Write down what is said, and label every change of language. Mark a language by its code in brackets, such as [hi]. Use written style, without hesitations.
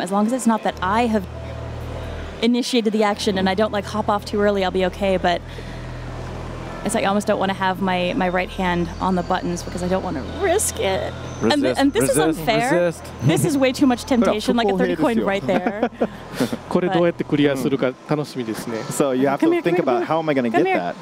[en] As long as it's not that I have initiated the action and I don't like hop off too early, I'll be okay. But it's like I almost don't want to have my right hand on the buttons because I don't want to risk it. And this is unfair. This is way too much temptation, like a 30 coin right there. [ja] これどうやってクリアするか楽しみですね。 [en] So you have to think about how am I going to get that?